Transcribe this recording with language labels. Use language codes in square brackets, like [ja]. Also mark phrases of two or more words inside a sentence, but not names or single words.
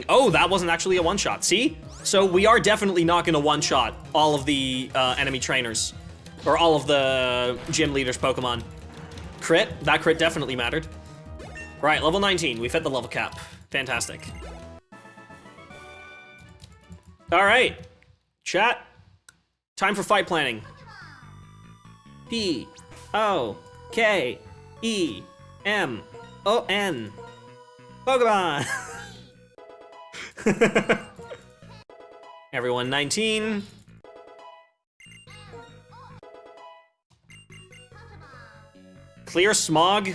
[en] Oh, that wasn't actually a one-shot, see? So we are definitely not gonna one-shot all of the enemy trainers, or all of the gym leaders' Pokemon. Crit, that crit definitely mattered. Right, level 19, we've hit the level cap. Fantastic. All right, chat. Time for fight planning. P-O-K-E-M-O-N. Pokemon! Everyone 19. Clear Smog?